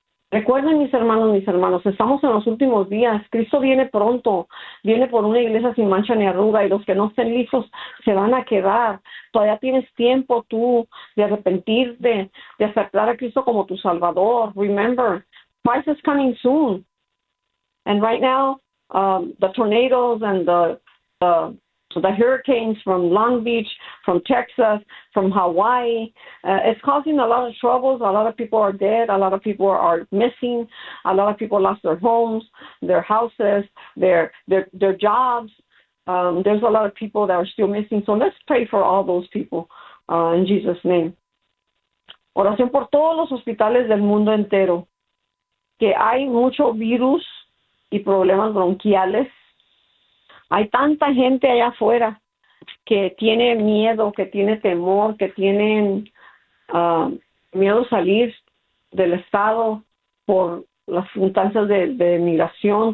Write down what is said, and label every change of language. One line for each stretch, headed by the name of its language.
Spanish: Recuerden, mis hermanos, estamos en los últimos días. Cristo viene pronto, viene por una iglesia sin mancha ni arruga y los que no estén listos se van a quedar. Todavía tienes tiempo tú de arrepentirte, de aceptar a Cristo como tu Salvador.
English: Remember, Christ is coming soon. And right now, the tornadoes and the So the hurricanes from Long Beach, from Texas, from Hawaii, it's causing a lot of troubles. A lot of people are dead. A lot of people are missing. A lot of people lost their homes, their houses, their jobs. There's a lot of people that are still missing. So let's pray for all those people in Jesus' name.
Spanish: Oración por todos los hospitales del mundo entero, que hay mucho virus y problemas bronquiales. Hay tanta gente allá afuera que tiene miedo, que tiene temor, que tienen miedo salir del estado por las circunstancias de migración.